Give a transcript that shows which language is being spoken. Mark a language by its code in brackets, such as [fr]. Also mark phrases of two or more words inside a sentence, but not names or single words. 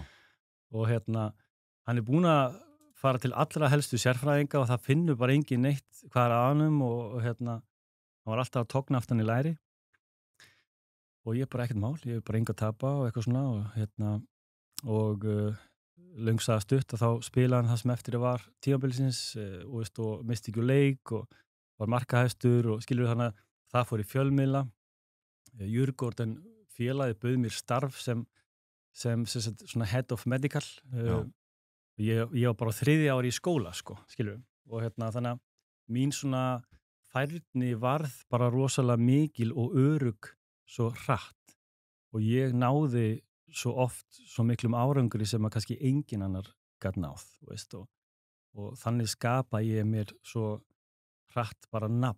[is] Og hann búinn að fara til allra helstu sérfræðinga og það finnur bara engin neitt hvað er að honum og hann var alltaf að togna aftan í læri og ég bara ekkert mál, ég hef bara enga að tapa og eitthvað svona og löngsaða stutt og þá spilaði hann það sem eftir var tímabilsins og misti ekki leik og var markahæstur og skilur þannig að það fór í fjölmiðla. Djurgården félagið bauð mér starf sem svona [en] head of medical. [is] Ég var bara 3. ári í skóla, sko, skilur. Og þannig að mín svona færni varð bara rosalega mikil og örugg svo hratt og ég náði svo oft svo miklum árangri sem að kannski engin annar gat náð, og þannig skapa ég mér svo hratt bara nafn.